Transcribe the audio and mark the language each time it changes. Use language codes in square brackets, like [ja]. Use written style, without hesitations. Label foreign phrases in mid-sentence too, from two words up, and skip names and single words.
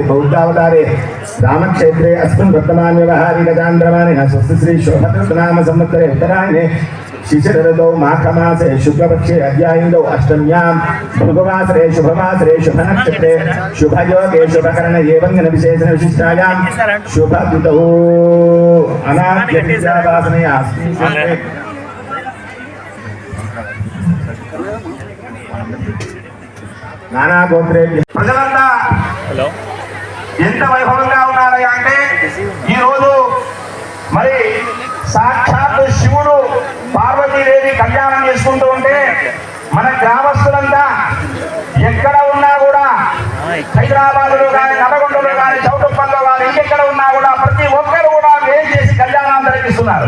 [sa] बौद्धावतारे रामक्षेत्रे अस्मिन् वर्तमाने व्यवहारे गजान्द्रमाणिनः स्वस्तिश्री शोभकृतनाम संवत्सरे उत्तरायणे शिशिरऋतौ माघमासे शुक्लपक्षे अद्यायिन्दौ अष्टम्यां भृगुवासरे शुभवासरे शुभनक्षत्रे शुभयोगे शुभकरण एवङ्गनविशेषण विशिष्टायां शुभदुतौ अनाद्यविद्यावासनया नाना गोत्रे [te] ప్రజలంతా ఎంత వైభవంగా ఉన్నారయ్యా అంటే ఈరోజు మరి సాక్షాత్ శివుడు పార్వతీదేవి కళ్యాణం చేసుకుంటూ ఉంటే మన గ్రామస్తులంతా ఎక్కడ ఉన్నా కూడా హైదరాబాద్లో కానీ నల్గొండలో కానీ చౌటుప్పల్లో కానీ ఇంకెక్కడ ఉన్నా కూడా ప్రతి ఒక్కరు కూడా వేరు చేసి కళ్యాణం జరిపిస్తున్నారు.